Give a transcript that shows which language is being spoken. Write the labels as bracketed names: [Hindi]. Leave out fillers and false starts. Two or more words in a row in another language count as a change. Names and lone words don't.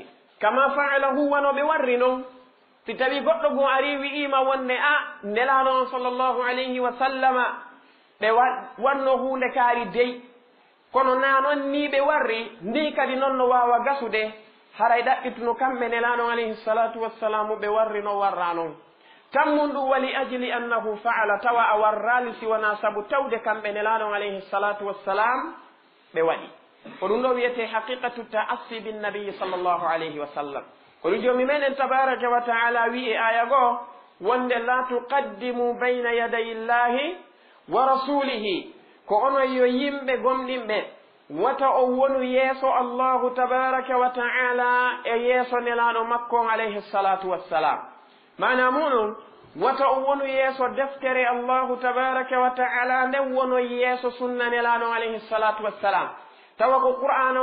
[Arabic] كما فعله [Fula] wano ɓe warri noon, si tawi goɗɗo go ari wi'ima wonde a nelaɗo on [Arabic] صلى الله عليه وسلم [Fula] ɓe wanno hunde kaari dey, kono na noon ni ɓe warri ndi kadi noon no wawa gasude, haray ɗaɓɓituno kamɓe nelaɗo [Arabic] عليه الصلاة والسلام [Fula] ɓe warri no warra noon. tammum ɗum [Arabic] ولأجل أنه فعل, [Fula] tawa a warrali siwana sabu tawde kamɓe nelaɗo [Arabic] عليه الصلاة والسلام [Fula] ɓe waɗi. ko ɗum ɗo wiyete [Arabic] حقيقة التأسي بالنبي صلى الله عليه وسلم. [Fula] ko ɗum jomi meɗen [Arabic] تبارك وتعالى [Fula] wi e aya goo wonde [Arabic] لا تقدموا بين يدي الله ورسوله, [Fula] ko onon yo yimɓe gomɗinɓe wata o wonu yeeso [Arabic] الله تبارك وتعالى [Fula] e yeeso nelaɗo makko [Arabic] عليه الصلاة والسلام. [Fula] mana muɗum wata o wonu yeeso deftere [Arabic] الله تبارك وتعالى [Fula] nden wono yeeso sunna nelaɗon [Arabic] عليه الصلاة والسلام [Fula] tawa ko qur'ana